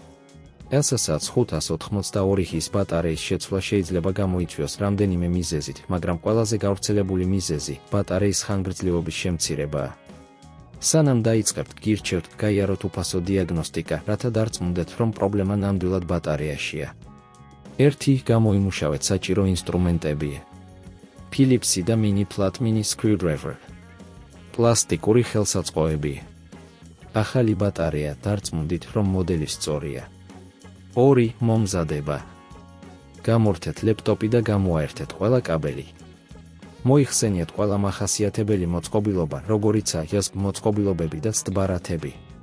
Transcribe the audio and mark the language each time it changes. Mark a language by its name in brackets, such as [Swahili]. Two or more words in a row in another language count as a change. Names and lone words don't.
[Georgian] LSS 582 ბატარეის შეცვლა შეიძლება გამოიწვიოს რამდენიმე მიზეზით, მაგრამ ყველაზე გავრცელებული მიზეზი ბატარეის ხანგრძლივობის შემცირებაა. სანამ დაიწყებთ, გირჩევთ გაიაროთ უფასო დიაგნოსტიკა, რათა დარწმუნდეთ, რომ პრობლემა ნამდვილად ბატარეაშია. 1. გამოიმუშავეთ საჭირო ინსტრუმენტები. [English] Phillips და mini flat mini screwdriver. [Georgian] პლასტიკური ხელსაწყოები. ახალი ბატარეა, დარწმუნდით, რომ მოდელი სწორია. 2. მომზადება. გამორთეთ ლეპტოპი და გამოაერთეთ ყველა კაბელი. მოიხსენიეთ ყველა მახასიათებელი მოწყობილობა, როგორიცაა USB მოწყობილობები და სტბარათები.